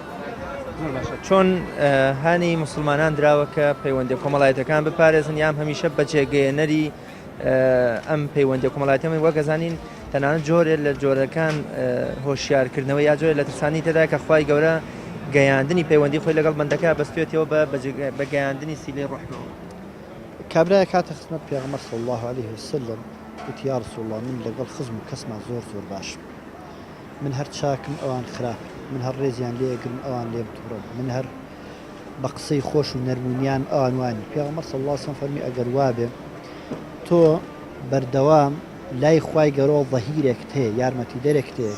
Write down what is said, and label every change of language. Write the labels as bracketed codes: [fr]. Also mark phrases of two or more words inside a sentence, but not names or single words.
[ckb] چۆن هانی مسلمانان دراوە کە پەیوەندیە کۆمەڵایەتەکان بپارێزن یان هەمیشە بەجێگەیەنەری ئەم پەیوەندیە کۆمەڵایەتیەکەی وەگەزانین تەنانەت جۆرێک لە جۆرەکان هۆشیارکردنەوە یا جۆرێک لە ترسانی تێدا کە خوای گەورە گەیاندنی پەیوەندی خۆی لەگەڵ بەندەکە بەستێتەوە بە گەیاندنی سیلەی ڕوحمەوە. کابرایە کاتە خزمەت پێغەمبەر [ar] صلی الله عليه وسلم [ckb] وتی [ar] یا رسول الله [ckb] من لەگەڵ خزم و کەسمان زۆر باشم. من هەر چاکم ئەوان خراپ، من هەر ڕێزیان لێگرم ئەوان لێم تووڕم، من هەر بە قسەی خۆش و نەرمونیان ئەوان وانی. پێغەمبەر [ar] صلی الله عليه وسلم [ckb] فەرمی ئەگەر وابێ تۆ بەردەوام لای خوای گەورە ظەهیرێکت هەیە یارمەتی دەرێکت هەیە.